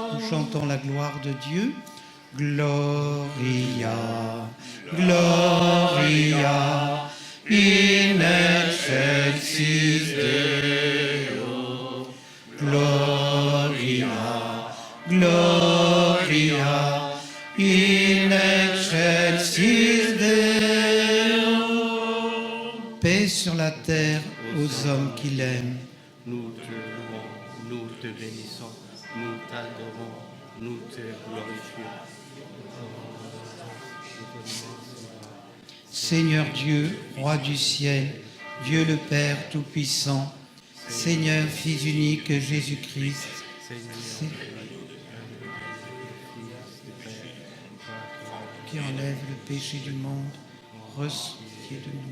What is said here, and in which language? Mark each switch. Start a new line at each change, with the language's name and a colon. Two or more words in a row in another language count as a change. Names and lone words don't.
French: chantons la gloire de Dieu.
Latin: Gloria, Gloria, in excelsis Deo. Gloria, Gloria, in excelsis Deo.
French: Paix sur la terre aux hommes qui l'aiment. Nous te louons, nous te bénissons, nous t'adorons, nous te glorifions. Seigneur Dieu, Roi du ciel, Dieu le Père Tout-Puissant, Seigneur Fils unique Jésus-Christ, qui enlève le péché du monde, reçois de nous.